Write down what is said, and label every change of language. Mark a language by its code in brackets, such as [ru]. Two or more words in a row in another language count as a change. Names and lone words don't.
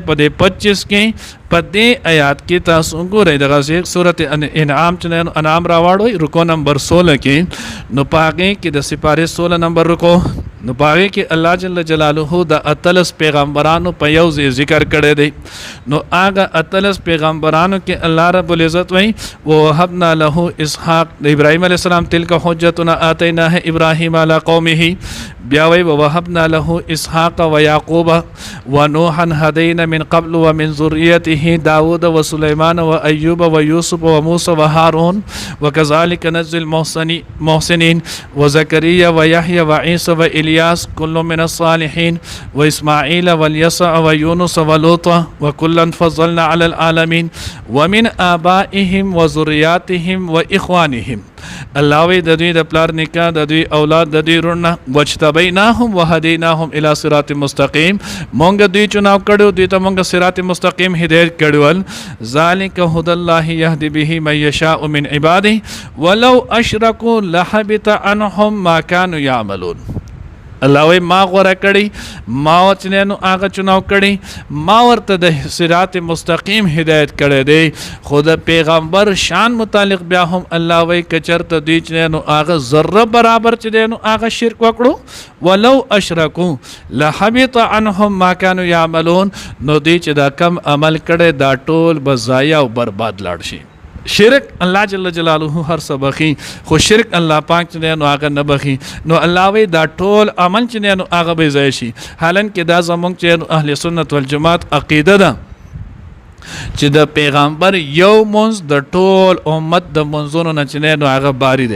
[ps] په دې 25 کې په دې آیات کې تاسو ګورئ دغه سورت انعام چې انعام راوړوي رکو نمبر 16 کې، نو په هغې کې د سپارې 16 نمبر رکو، نو په هغې کې الله [ar] جل جلاله [ps] د 18 پیغمبرانو په یو ځای ذکر کړی دی. نو هغه 18 پیغمبرانو کې [ar] الله رب العزت [ps] وایي [ar] ووهبنا له اسحاق، [ps] د ابراهیم علیه [ar] السلام تلک حجتنا آتیناه ابراهیم علی قومه، [ps] بیا وایي [ar] ووهبنا له اسحاق ویعقوب ونوحا هدینا من قبل ومن ذریته داود وسلیمان وایوب ویوسف وموسی وهارون وکذلک نجزی المحسنین وزکریا ویحیی وعیسی وإلیاس کل من الصالحین وإسماعیل واليسع ويونس ولوطا وكلا فضلنا على العالمين ومن آبائهم وذرياتهم وإخوانهم. [ps] الله وی د دوی د پلار نکاح، د دوی اولاد، د دوی رونه، [ar] وجتبیناهم وهدیناهم الی صراط مستقیم، [ps] مونږ دوی چناو کړو، دوی ته مونږ [ar] صراط مستقیم [ps] هدایت کړول. [ar] ذالک هدى الله یهدی به من یشاء من عباده ولو اشرکوا لحبط عنهم ما كانوا يعملون. [ps] الله وی ما غوره کړي، ما وچنه نو هغه چناو کړي، ما ورته د [ar] صراط مستقیم [ps] هدایت کړی دی. خود پیغمبر شان متعلق بیا هم الله وی کچرته دوی چې نو هغه ذره برابر چې دی نو هغه شرک وکړو، [ar] ولو اشرکو لحبط عنهم ما كانوا يعملون، [ps] نو دوی چې دا کم عمل کړي دا ټول به ضایع او برباد لاړ شي. شرک [ar] الله جل جلاله [ps] هر څه بخي، خو شرک الله پاک چې دی نو هغه نه بخي. نو الله وی دا ټول عمل چې دی نو هغه به ضایع شي. حالانکه دا زموږ چې اهل سنت والجماعت عقیده ده چې د پیغمبر یو منځ د ټول امت د منځونو نه چې دی نو هغه باری دی.